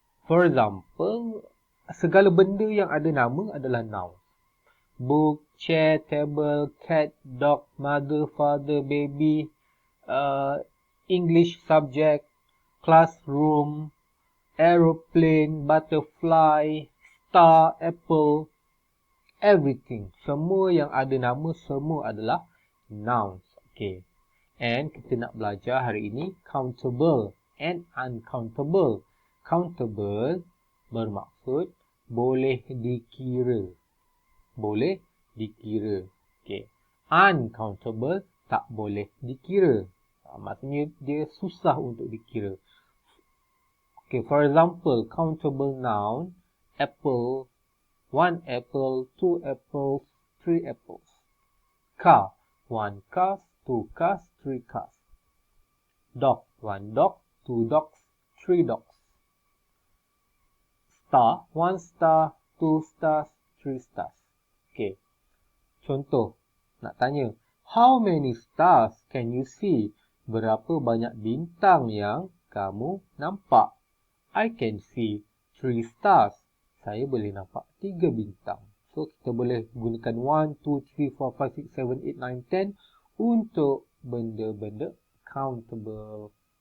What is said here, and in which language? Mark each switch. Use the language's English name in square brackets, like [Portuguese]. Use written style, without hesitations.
[English] For example, [Malay] segala benda yang ada nama adalah noun. [English] Book, chair, table, cat, dog, mother, father, baby, English subject, classroom, aeroplane, butterfly, star, apple, everything. [Malay] Semua yang ada nama, semua adalah nouns. Okay. And kita nak belajar hari ini [English] countable and uncountable. [Malay] Countable bermaksud boleh dikira. Boleh dikira. Okay. Uncountable tak boleh dikira. Maksudnya dia susah untuk dikira. [English] Okay, for example, countable noun, apple, 1 apple, 2 apples, 3 apples. Car, 1 car, 2 cars, 3 cars. Dog, 1 dog, 2 dogs, 3 dogs. Star, 1 star, 2 stars, 3 stars. Okay. [Malay] Contoh, nak tanya, [English] how many stars can you see? [Malay] Berapa banyak bintang yang kamu nampak? [English] I can see 3 stars. [Malay] Saya boleh nampak 3 bintang. So, kita boleh gunakan 1, 2, 3, 4, 5, 6, 7, 8, 9, 10 untuk benda-benda countable.